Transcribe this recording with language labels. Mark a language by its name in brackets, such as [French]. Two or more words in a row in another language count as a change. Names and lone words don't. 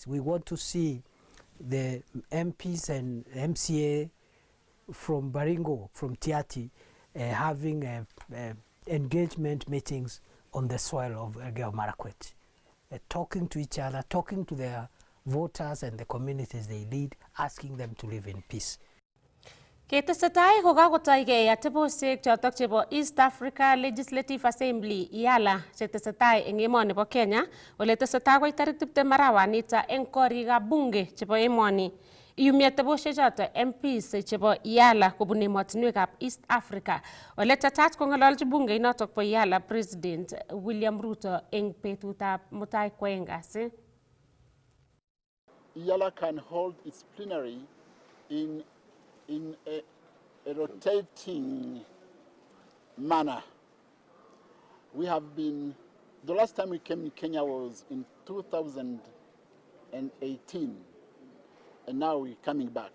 [English] We want to see the MPs and MCA from Baringo, from Tiati, having engagement meetings on the soil of Elgeyo Marakwet, talking to each other, talking to their voters and the communities they lead, asking them to live in peace. [Kalenjin] Ketesetai kokakotoigei atebosiek chotok chebo East Africa Legislative Assembly IALA chetesetai eng emoni bo Kenya ole tesetai koi tarik 20 arawanito eng korikab bunge chebo emoni. Iyumi atebosiek chotok MPs chebo IALA kobun emotinwekab East Africa ole tetat kong'ololji bunge inotok bo IALA President William Ruto eng betutab mutai kwoeng kasi. [English] IALA can hold its plenary in a rotating manner. We have been The last time we came in Kenya was in 2018, and now we're coming back.